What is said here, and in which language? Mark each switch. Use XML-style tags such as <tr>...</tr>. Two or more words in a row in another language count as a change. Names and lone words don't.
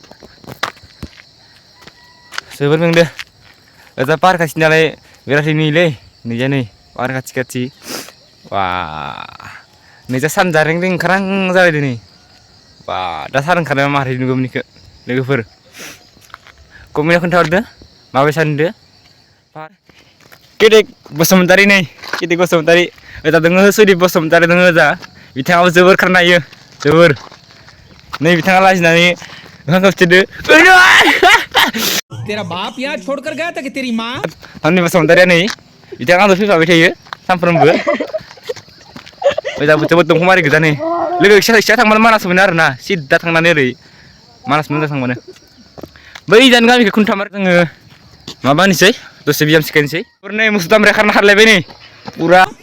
<brx>जोबोर मेंदों ओजा पार खाथि नालाय बिराद नुयोलै नैजा नै पार खाथि खाथि वा नैजा सानजा रें रें ओंखारहां जाबाय दिनै बा दा सान ओंखारनाया मारै नुगौमोन इखो लोगोफोर कमेन्टआव खोन्थाहरदो माबायसा नुदो केदेक बसुमतारी नै केदेक बसुमतारी ओजा दोङो सुदीप बसुमतारी दोङो ओजा बिथाङाबो जोबोर खारनो हायो जोबोर नै बिथाङा लाजिनानै ओंखाम खोबथिदो</brx> <hi>तेरा बाप यहाँ छोड़कर गया था कि तेरी माँ</hi> <brx>आंनि बसुमतारीया नै बिथाङा आंजों फैफाबाय थायो सानफ्रोमबो ओजा बोथोर दंफां मारि गोजा नै लोगो इसा थांबानो मानास मोनो आरोना सिद्दा थांनानै ओरै मानास मोनो थांबानो बै जान गामिखौ खुन्थामार जोङो माबानोसै दसे बियाम सिखायनोसै नै मुसुर दामब्राया खारना खारलायबाय नै पुरा</brx>